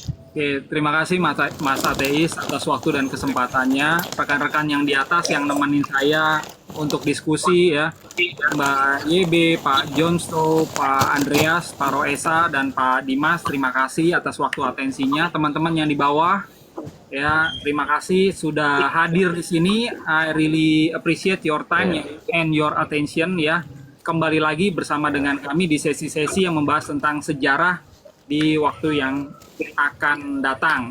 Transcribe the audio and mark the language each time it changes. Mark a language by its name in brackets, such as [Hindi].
[Indonesian] Oke, terima kasih Mas Ateis atas waktu dan kesempatannya. Rekan-rekan yang di atas yang nemenin saya untuk diskusi ya, Mbak YB, Pak Jonsto, Pak Andreas, Pak Roesa, dan Pak Dimas, terima kasih atas waktu atensinya. Teman-teman yang di bawah, ya terima kasih sudah hadir di sini. [English] I really appreciate your time and your attention ya. [Indonesian] Kembali lagi bersama dengan kami di sesi-sesi yang membahas tentang sejarah di waktu yang akan datang.